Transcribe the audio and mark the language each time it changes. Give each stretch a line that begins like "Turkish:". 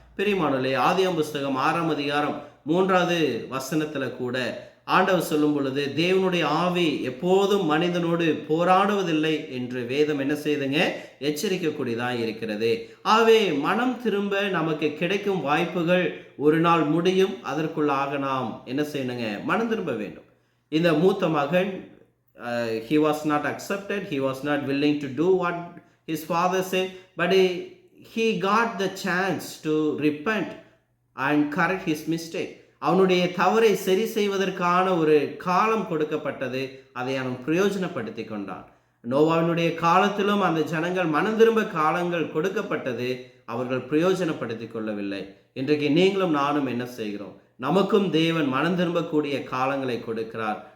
Tamil: பிரியமானவர்களே, ஆதியாகமம் புஸ்தகம் 6ஆம் அதிகாரம் 3வது வசனத்துல கூட ஆண்டவர் சொல்லும் பொழுது, தேவனுடைய ஆவி எப்போதும் மனிதனோடு போராடுவதில்லை என்று வேதம் என்ன செய்துங்க, எச்சரிக்கக்கூடியதாக இருக்கிறது. ஆகவே மனம் திரும்ப நமக்கு கிடைக்கும் வாய்ப்புகள் ஒரு நாள் முடியும். அதற்குள்ளாக நாம் என்ன செய்யணுங்க, மனம் திரும்ப வேண்டும். இந்த மூத்த மகன்
English: he was not accepted, he was not willing to do what his father said, but he got the chance to repent and correct his mistake.
Tamil: அவனுடைய தவறை சரி செய்வதற்கான ஒரு காலம் கொடுக்கப்பட்டது. அதை அவன் பிரயோஜனப்படுத்தி கொண்டான். நோவாவினுடைய காலத்திலும் அந்த ஜனங்கள் மனம் திரும்ப காலங்கள் கொடுக்கப்பட்டது, அவர்கள் பிரயோஜனப்படுத்தி கொள்ளவில்லை. இன்றைக்கு நீங்களும் நானும் என்ன செய்கிறோம், நமக்கும் தேவன் மனம் திரும்பக்கூடிய காலங்களை கொடுக்கிறார்.